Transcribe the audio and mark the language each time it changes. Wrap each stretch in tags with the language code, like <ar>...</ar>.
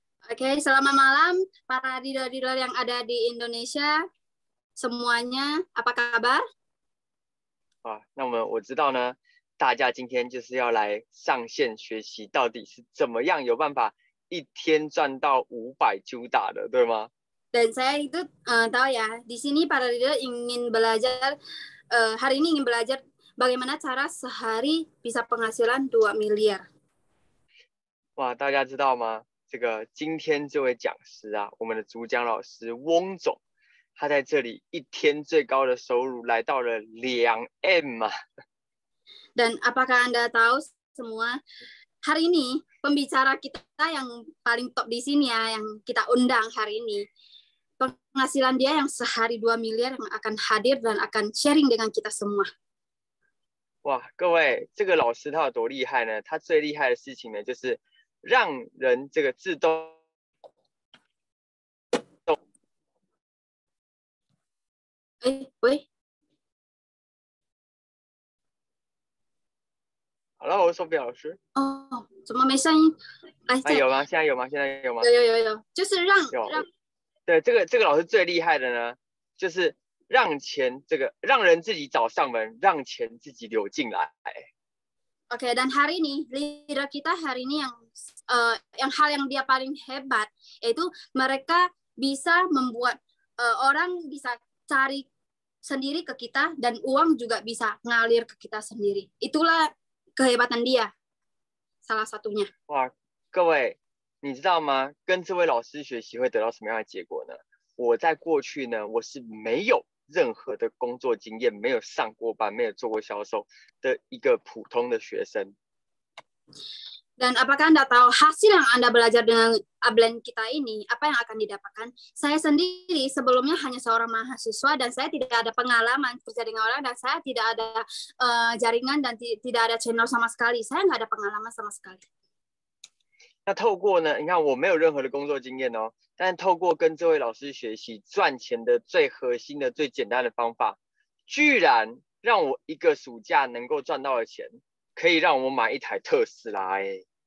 <id>Oke, selamat malam para dealer-dealer yang ada di Indonesia. Semuanya, apa kabar?</id> <zh>那我知道呢，大家今天就是要来上线学习，到底是怎么样有办法一天赚到500 juta 的，对吗？</zh> <id>Dan saya itu tahu ya, di sini para dealer ingin belajar, hari ini ingin belajar bagaimana cara sehari bisa penghasilan 2 miliar.</id> <zh>哇，大家知道吗？这个今天这位讲师啊，我们的主讲老师翁总，他在这里一天最高的收入来到了2M 啊。</zh> <id>Dan apakah Anda tahu semua, hari ini pembicara kita yang paling top di sini ya, yang kita undang hari ini, penghasilan dia yang sehari 2 miliar yang akan hadir dan akan sharing dengan kita semua.</id> <zh>哇，各位，这个老师他有多厉害呢？他最厉害的事情呢，就是让人这个自动。喂。 Hello， Sophia 老师。哦，怎么没声音？来，有吗？现在有吗？现在有吗？有，就是让。对，这个老师最厉害的呢，就是让人自己找上门，让钱自己流进来。</zh> <id>Oke, dan hari ini leader kita hari ini yang hal yang dia paling hebat yaitu mereka bisa membuat orang bisa cari sendiri ke kita dan uang juga bisa ngalir ke kita sendiri. Itulah kehebatan dia, salah satunya.</id> <zh>哇，各位，你知道吗？跟这位老师学习会得到什么样的结果呢？我在过去呢，我是没有任何的工作经验，没有上过班，没有做过销售的一个普通的学生。</zh> <id>Dan apakah Anda tahu hasil yang Anda belajar dengan upline kita ini, apa yang akan didapatkan? Saya sendiri sebelumnya hanya seorang mahasiswa dan saya tidak ada pengalaman kerja dengan orang dan saya tidak ada jaringan dan tidak ada channel sama sekali. Saya nggak ada pengalaman sama sekali.</id> <zh>那透过呢，你看我没有任何的工作经验哦，但是透过跟这位老师学习赚钱的最核心的最简单的方法，居然让我一个暑假能够赚到的钱，可以让我买一台特斯拉哎。</zh>